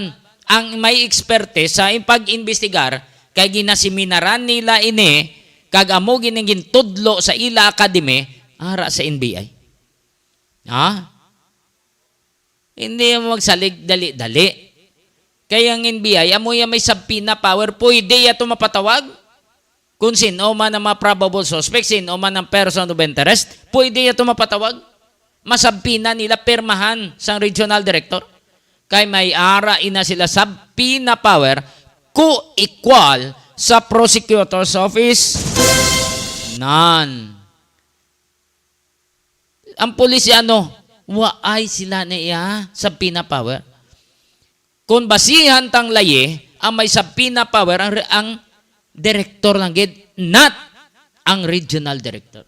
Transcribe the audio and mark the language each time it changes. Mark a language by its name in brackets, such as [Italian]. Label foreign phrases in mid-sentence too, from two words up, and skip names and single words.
[Hiligaynon] Ang may expertise sa pag-imbestigar, kay ginaseminaran nila ini, kag amo giningin tudlo sa ila academy, ara sa NBI. Ha? Hindi mo magsalig dali-dali. Kaya ang NBI, amo yung may [English] subpoena power, [Hiligaynon] pwede yato mapatawag. Kung sino man ang mga [English] probable suspect, [Hiligaynon] sino man ang [English] person of interest, [Hiligaynon] pwede yato mapatawag. Masubpoena nila permahan sa [English] regional director. [Hiligaynon] Kaya may ara ina sila [English] subpoena power co-equal [Hiligaynon] sa [English] prosecutor's office. [Hiligaynon] None. Ang pulisya waay sila na iya [English] subpoena power. [Hiligaynon] Kung basihan tang laye, ang may [English] subpoena power [Hiligaynon] ang director lang gid, not ang [English] regional director.